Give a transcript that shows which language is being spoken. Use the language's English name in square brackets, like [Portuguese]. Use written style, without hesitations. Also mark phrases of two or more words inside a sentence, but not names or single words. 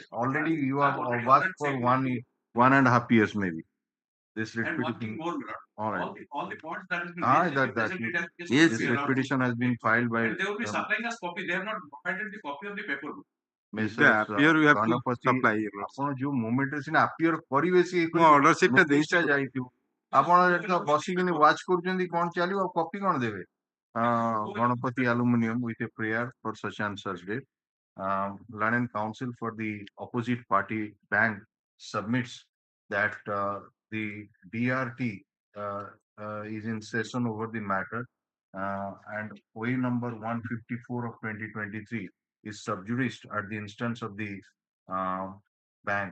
[English] Already you have watched for 1.5 years maybe. This writ and one thing petition. more, Lord. All right. All the points that has been That Yes, this writ petition has been filed by. And they will be supplying us copy. They have not provided the copy of the paper. Here you have to supply. [Odia] ଆପଣ ଯୋଉ moment ରେ ସିନା appear କରିବେ ସେ [English] order sheet ଟା [Odia] notice ଟା ଯାଇଥିବ. ଆପଣ ଯେତେବେଳେ ବସିକିନି watch କରୁଛନ୍ତି କଣ ଚାଲିବ ଆଉ copy କଣ ଦେବେ? [English] Ganapati Aluminium with a prayer for such and such date. Learned counsel for the opposite party bank submits that the DRT is in session over the matter and OA number 154 of 2023 is sub judice at the instance of the bank.